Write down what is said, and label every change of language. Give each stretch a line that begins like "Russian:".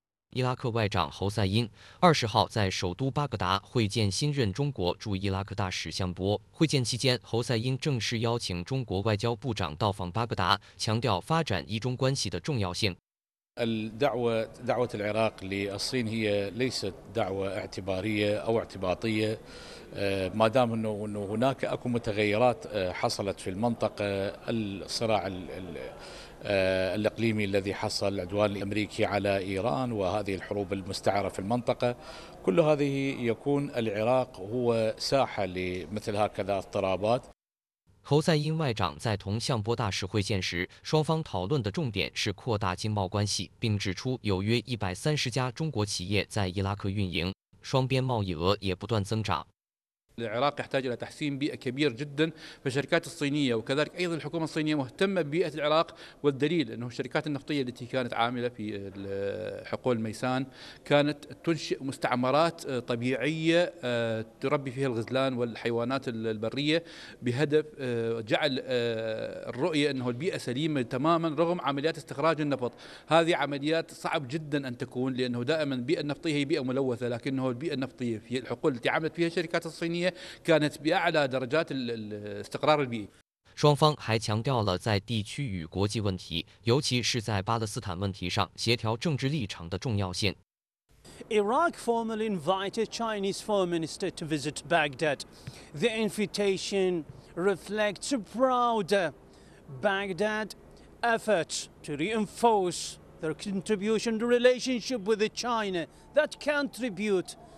Chinese: 伊拉克外长侯赛因20号在首都巴格达会见新任中国驻伊拉克大使向波。会见期间，侯赛因正式邀请中国外交部长到访巴格达，强调发展伊中关系的重要性。
Arabic: دعوة العراق للصين هي ليست دعوة اعتبارية أو اعتباطية ما دام أنه هناك أكو متغيرات حصلت في المنطقة الصراع الإقليمي الذي حصل العدوان الأمريكي على إيران وهذه الحروب المستعرة في المنطقة كل هذه يكون العراق هو ساحة لمثل هكذا اضطرابات。
Chinese: 侯赛因外长在同向波大使会见时，双方讨论的重点是扩大经贸关系，并指出有约130家中国企业在伊拉克运营，双边贸易额也不断增长。
Arabic: العراق يحتاج إلى تحسين بيئة كبير جدا فالشركات الصينية وكذلك أيضا الحكومة الصينية مهتمة ببيئة العراق والدليل أنه الشركات النفطية التي كانت عاملة في حقول ميسان كانت تنشئ مستعمرات طبيعية تربي فيها الغزلان والحيوانات البرية بهدف جعل الرؤية أنه البيئة سليمة تماما رغم عمليات استخراج النفط هذه عمليات صعب جدا أن تكون لأنه دائما البيئة النفطية هي بيئة ملوثة لكنه البيئة النفطية في الحقول التي عملت فيها الشركات الصينية كانت بأعلى درجات الاستقرار البيئي。
Chinese: 双方还强调了在地区与国际问题，尤其是在巴勒斯坦问题上协调政治立场的重要性。
English: Iraq formally invited Chinese Foreign Minister to visit Baghdad. The invitation reflects a proud Baghdad effort to reinforce their contribution to relationship with China that contribute.